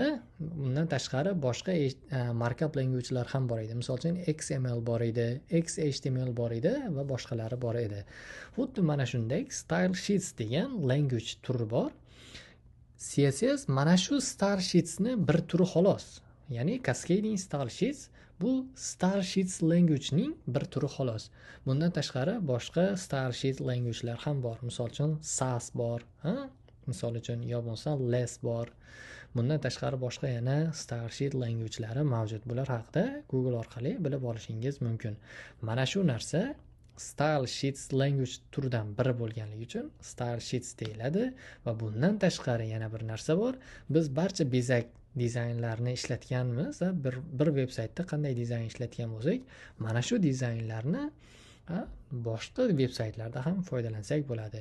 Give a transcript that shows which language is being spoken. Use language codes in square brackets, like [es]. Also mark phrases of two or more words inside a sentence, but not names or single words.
[uz] Bundan tashqari boshqa [en] markup language'lar [uz] ham bor edi. Misol uchun XML bor edi, XHTML bor edi va boshqalari bor edi. Xuddi mana shunday [en] style sheets [uz] degan language turi bor. CSS mana shu [en] style sheetsni [uz] bir turi xolos. Ya'ni [en] cascading style sheets [uz] bu [en] style sheets language [uz] ning bir turi xolos. Bundan tashqari boshqa [en] style sheet language'lar [uz] ham bor. Misol uchun Sass bor, misol uchun yo bo'lsa Less bor. Bundan tashqari boshqa yana [en] style sheet language'lari [uz] mavjud. Bular haqida Google orqali bilib olishingiz mumkin. Mana shu narsa [en] style sheets language [uz] turidan biri bo'lganligi uchun [en] style sheets [uz] deyiladi. Va bundan tashqari yana bir narsa bor. Biz barcha bezak dizaynlarni ishlatganmiz va bir veb-saytda qanday dizayn ishlatgan bo'lsak, mana shu dizaynlarni boshqa veb-saytlarda ham foydalansak bo'ladi.